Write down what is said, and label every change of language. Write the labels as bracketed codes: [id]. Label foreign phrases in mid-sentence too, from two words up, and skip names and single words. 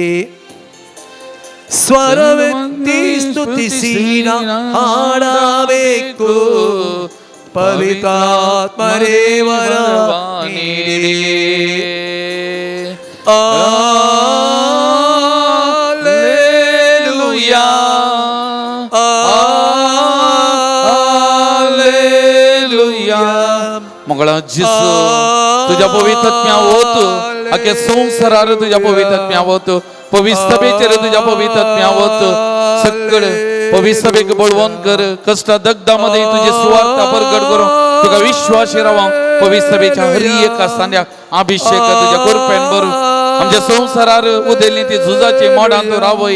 [kn] ಸ್ವರವೆತ್ತಿ ಸ್ತುತಿಸಿ ನಾ ಹಾಡಬೇಕು, ಪವಿತ್ರಾತ್ಮರೇ ವರವ ನೀಡಿ. [la] Alleluia, Alleluia. [kok] मोगळा जिसू तुझ्या पवित्रत्म्या वत आख्या संवसारार तुझ्या पवित्रत्म्या वत, पवित्र सभेचेर तुझ्या पवित्रत्म्या वत. सगळे पवित्र सभेक बळवंत कर, कष्टा दगडामध्ये तुझे सुवार्ता प्रगट करून तुका विश्वासी रावंक पवित्र सभेच्या हरी एका सांद्याक अभिषेक तुझ्या कुरपेन भरून आमच्या संवसारार उदेल्ली ती झुजाची मोडां तूं रावय.